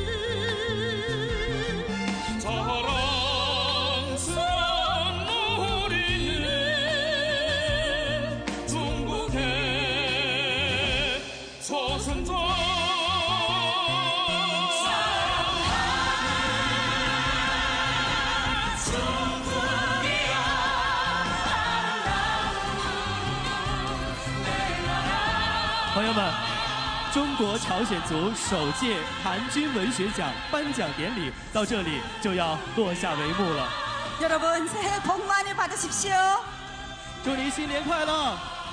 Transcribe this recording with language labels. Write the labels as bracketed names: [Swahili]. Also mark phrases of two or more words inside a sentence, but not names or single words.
[Korean] 자랑스런 우리는 중국의 조선족. 중국이야 아름다운 [Chinese] 朋友们，中国朝鲜族首届韩军文学奖颁奖典礼到这里就要落下帷幕了。 [Korean] 여러분 새해 복 많이 받으십시오. [Chinese] 祝您新年快乐！